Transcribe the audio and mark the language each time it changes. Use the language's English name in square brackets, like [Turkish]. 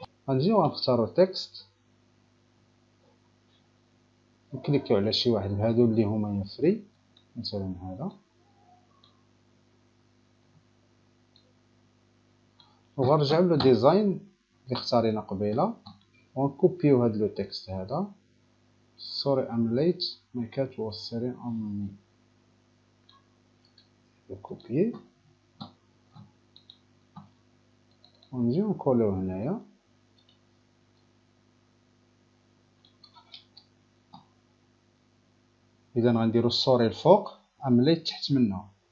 [Arabic] غنجيو غنختارو تكست نكليكيو على شي واحد من هادو اللي هما فري، مثلا هذا، وغنرجعو لو ديزاين اللي اختارينا قبيله ونكوبيو هاد لو تكست هذا. [English] sorry I'm late my cat was staring on me. [Arabic] نكوبيي ونجيو نكوليو هنايا. اذا غنديرو السوري الفوق ام ليت تحت منه.